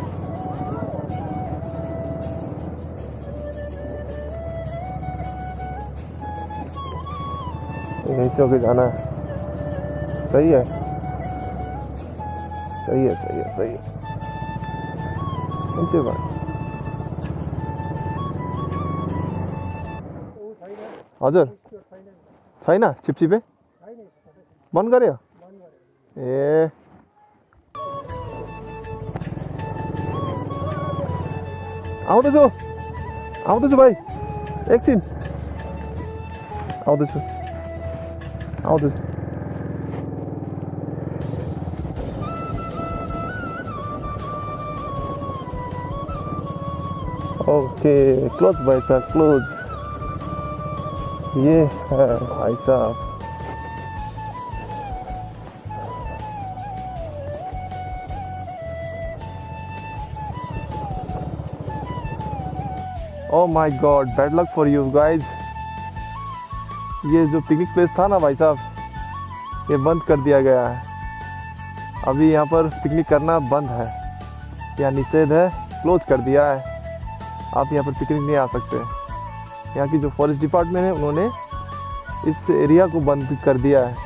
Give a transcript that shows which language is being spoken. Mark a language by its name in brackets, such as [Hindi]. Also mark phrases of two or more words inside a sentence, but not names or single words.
[Hindi] यहीं से होके जाना है। सही है, सही है, सही है, सही है। [Nepali] नीचे बात हजुर छैन छिपछिपे बन्द गर्यो ए आउँदैछु भाइ एकछिन आउँदैछु। [English] OK close [Hindi] भाई साहब, [English] क्लोज। [Hindi] ये है भाई साहब, [English] oh my God, bad luck for you guys. [Hindi] ये जो [English] picnic place [Hindi] था ना भाई साहब, ये बंद कर दिया गया है। अभी यहाँ पर पिकनिक करना बंद है, या निषेध है, क्लोज कर दिया है। आप यहाँ पर पिकनिक नहीं आ सकते। यहाँ की जो [English] forest department [Hindi] है उन्होंने इस एरिया को बंद कर दिया है।